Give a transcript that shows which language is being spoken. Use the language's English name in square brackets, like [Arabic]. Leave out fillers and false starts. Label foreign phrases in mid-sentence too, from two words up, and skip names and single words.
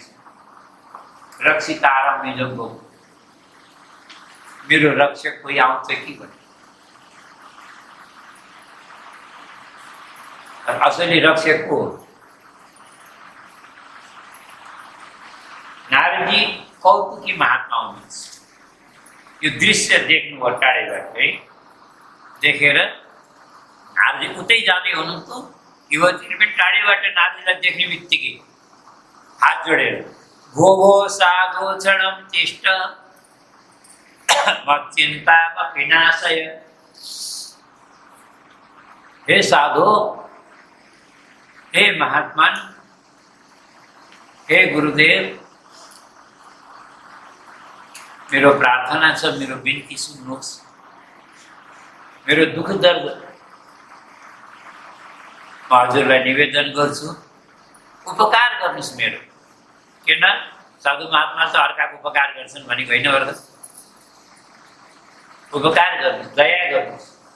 [Nepali] रक्षिता आराम मिलोको मेरो रक्षक कोही आउँछ कि भने, असली रक्षक को नारदजी कौतुकी महात्मा हुनुहुन्छ। यो दृश्य देख्नुभयो टाढैबाट है, देखेर नारदजी उतै जाँदै हुनुहुन्थ्यो, युवतीले पनि टाढैबाट नारदजीलाई देख्ने बित्तिकै हात जोडेर [Sanskrit] भो भो साधो क्षणम तिष्ठ मच्चिन्ता विनाशय, [Nepali] हे साधो, हे महात्मन, हे गुरुदेव, मेरो प्रार्थना छ, मेरो बिन्ती सुन्नुहोस्, मेरो दुख दर्द म हजुरलाई निवेदन गर्छु, उपकार गर्नुहोस् मेरो। किन साधु महात्मा त अर्काको उपकार गर्छन् भनेको होइन वर्ग, उपकार गर्नुहोस्, दया गर्नुहोस्।